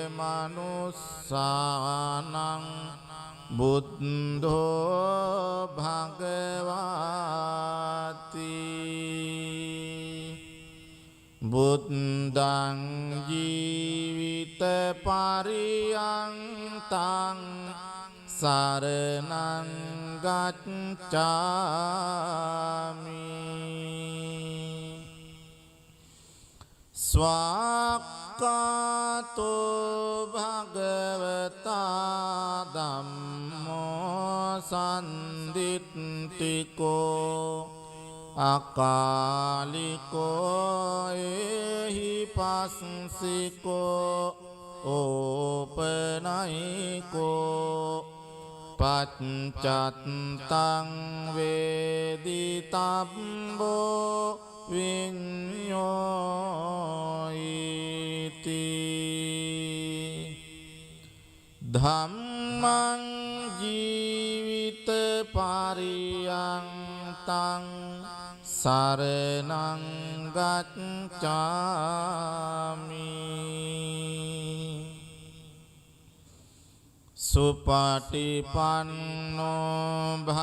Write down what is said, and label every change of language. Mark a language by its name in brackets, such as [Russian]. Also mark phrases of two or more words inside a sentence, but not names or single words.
[Pali] මනුස්සානං බුද්ධෝ භගවාති බුද්ධං ජීවිත පරියන්තං සරණං ගච්ඡාමි ස්වාක්ඛාතෝ භගවතා ධම්මෝ සම්දිත්තිකෝ අකාලිකෝ එහි පස්සිකෝ ඕපනයිකෝ පච්චත්තං වේදිතබ්බෝ විඤ්ඤෝයිති ධම්මං ජීවිත පරියන්තං සරණං ගච්ඡාමි සුපටිපන්නෝ